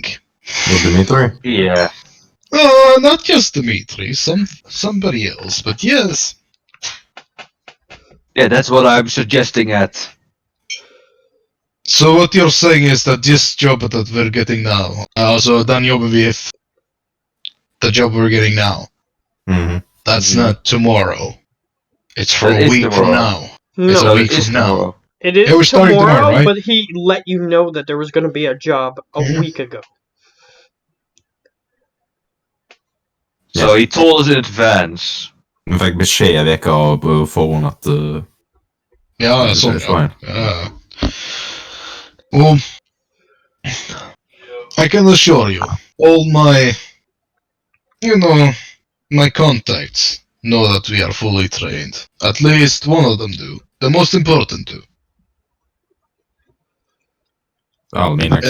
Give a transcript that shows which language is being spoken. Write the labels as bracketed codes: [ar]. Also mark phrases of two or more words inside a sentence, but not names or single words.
[en] With Dimitri? Yeah. Oh, not just Dmitri, somebody else, but yes. Yeah, that's what I'm suggesting at. So what you're saying is that this job that we're getting now, also [no] den jobben [en] with the job we're getting now, that's not tomorrow. It's for That a is week from tomorrow. now. No, It's a No, week it is from now. tomorrow. it is Yeah, we're starting tomorrow, right? but he let you know that there was going to be a job a week ago. So he told us in advance. In fact, [sv] besked vecka på förhand att... Ja, [en] It's [sv] sånt. [en] fine. [sv] Ja. [en] Well, I can assure you, all my, my contacts know that we are fully trained. At least one of them do. The most important do. I mean, I can